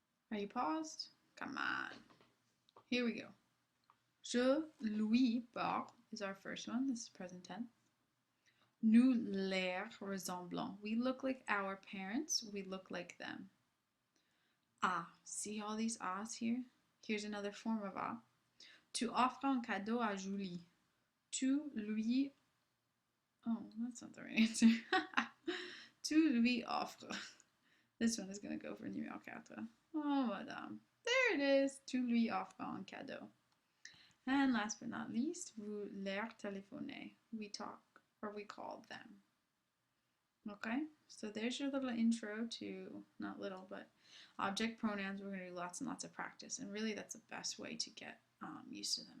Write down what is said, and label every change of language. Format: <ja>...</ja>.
<en>Are you paused? Come on. Here we go.</en> <fr>Je lui parle</fr> <en>is our first one. This is present tense.</en> <fr>Nous leur ressemblons.</fr> <en>We look like our parents. We look like them. Ah, see all these ahs here? Here's another form of ah.</en> <fr>Tu offres un cadeau à Julie. Tu lui...</fr> <en>Oh, that's not the right answer.</en> <fr>Tu lui offres.</fr> <en>This one is going to go for numéro 4. Oh, madame. There it is.</en> <fr>Tu lui offres un cadeau.</fr> <en>And last but not least,</en> <fr>vous leur téléphonez.</fr> <en>We talk or we call them. Okay, so there's your little intro to, not little, but object pronouns. We're going to do lots and lots of practice. And really, that's the best way to get used to them.</en>